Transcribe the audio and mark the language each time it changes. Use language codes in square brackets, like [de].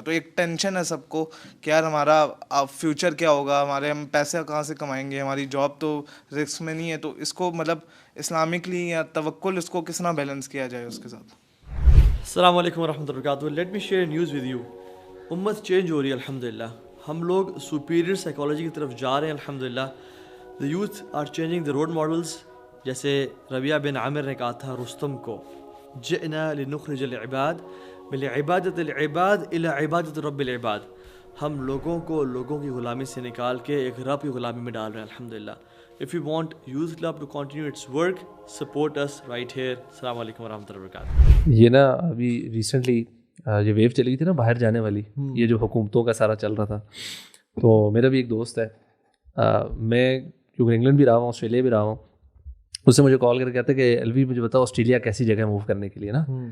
[ur] تو ایک ٹینشن ہے سب کو کہ یار ہمارا فیوچر کیا ہوگا, ہم پیسے کہاں سے کمائیں گے, ہماری جاب تو رسک میں نہیں ہے. تو اس کو مطلب اسلامکلی یا توکل اس کو کس طرح بیلنس کیا جائے اس کے ساتھ. [ar] السلام علیکم ورحمۃ اللہ وبرکاتہ. [en] Let me share news with you. [ur] امت چینج ہو رہی ہے الحمدللہ, ہم لوگ سپیریئر سائیکالوجی کی طرف جا رہے ہیں الحمدللہ. [en] The youth are changing the role models. [ur] جیسے ربیہ بن عامر نے کہا تھا رستم کو, [ar] جئنا لنخرج العباد من عبادت العباد الى عبادت رب العباد. [ur] ہم لوگوں کو لوگوں کی غلامی سے نکال کے ایک رب کی غلامی میں ڈال رہے ہیں الحمدللہ. [en] If you want Youth Club to continue its work, support us right here. [ar] السلام علیکم ورحمۃ اللہ وبرکاتہ. [ur] یہ نا ابھی ریسنٹلی یہ ویو چلی گئی تھی نا باہر جانے والی, یہ جو حکومتوں کا سارا چل رہا تھا. تو میرا بھی ایک دوست ہے, میں کیونکہ انگلینڈ بھی رہا ہوں, آسٹریلیا بھی رہا ہوں, اس سے مجھے کال کر کے کہتے کہ ایلوی مجھے بتاؤ آسٹریلیا کیسی جگہ ہے موو کرنے کے لیے نا.